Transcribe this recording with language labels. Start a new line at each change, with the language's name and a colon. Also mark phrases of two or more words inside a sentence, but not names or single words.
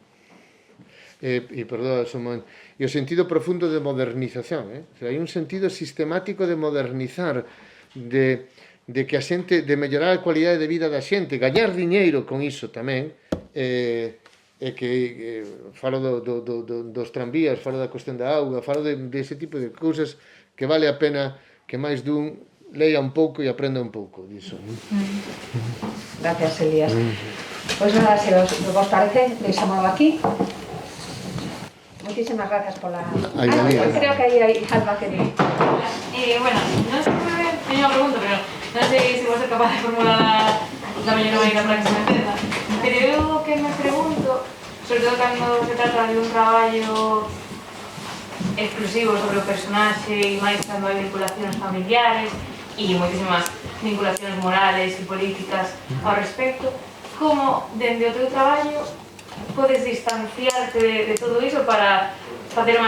Galician: Perdón, e o sentido profundo de modernización, hai un sentido sistemático de modernizar, de que a xente, de mellorar a cualidade de vida da xente, gañar diñeiro con iso tamén, e que falo dos tranvías, falo da cuestión da auga, falo dese tipo de cousas que vale a pena que máis dun leia un pouco e aprenda un pouco diso. Gracias, Elías. Pois nada, se vos parece, deixámoslo aquí.
Spanish: Muchísimas gracias por la... creo que ahí hay Alba que... Bueno, no sé muy bien, tenía una pregunta, pero no sé si voy a ser capaz de formular la mayor manera para que se me entienda. Pero yo que me pregunto, sobre todo
Galician: cando se trata de un traballo exclusivo sobre o personaxe e máis cando hai vinculacións familiares e moitísimas vinculacións morales e políticas ao respecto, como dende o teu traballo podes distanciarte de todo iso para facer unha